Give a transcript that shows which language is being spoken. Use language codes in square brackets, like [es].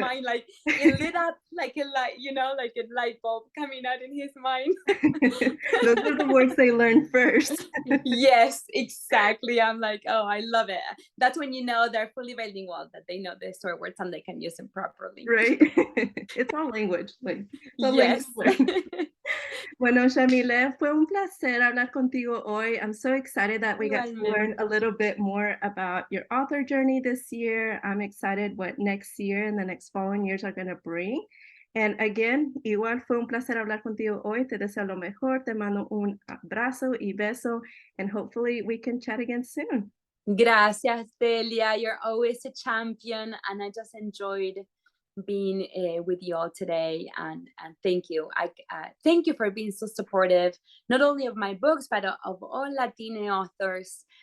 [en] mind, like, it lit up like a light, like a light bulb coming out in his mind. Those are the words they learn first. Yes, exactly. I'm like, oh, I love it. That's when you know they're fully bilingual, that they know the swear words and they can use them properly. Right? It's all language, like the language Yes. learn. [es] Bueno, Yamile, fue un placer hablar contigo hoy. [en] I'm so excited that we got to learn a [es] Igualmente. [en] little bit more about your author journey this year. I'm excited what next year and the next following years are going to bring. And again, [es] igual fue un placer hablar contigo hoy. Te deseo lo mejor. Te mando un abrazo y beso. [en] And hopefully we can chat again soon. [es] Gracias, Delia. [en] You're always a champion, and I just enjoyed being with you all today. And thank you. Thank you for being so supportive, not only of my books, but of all Latina authors.